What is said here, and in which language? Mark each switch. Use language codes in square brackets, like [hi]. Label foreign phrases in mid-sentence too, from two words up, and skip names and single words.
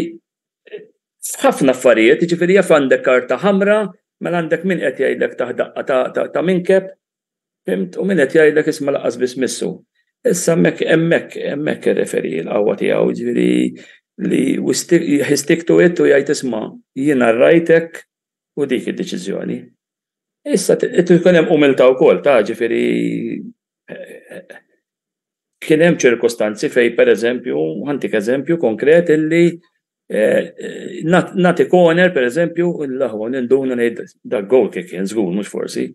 [mt] F'ħafna affarijiet, ġifieri jaf għandek karta ħamra, mela għandek min qed jgħidlek taħdaqqa ta' minkeb, fimt, u min qed jgħidlek isma' laqqas biss missu. Issa hemmhekk ir-referi l-qawwa tiegħu ġifieri li [en] stick to it [mt] u jgħid isma' jiena rajtek u dik id-deċiżjoni. Issa tkun hemm umiltà wkoll ta' ġifieri kien hemm ċirkostanzi fejn pereżempju, ħantik eżempju konkret illi nagħti corner pereżempju l-aħwa ninduna ngħid dak [en] goal kick [mt] kien żgur mhux forsi.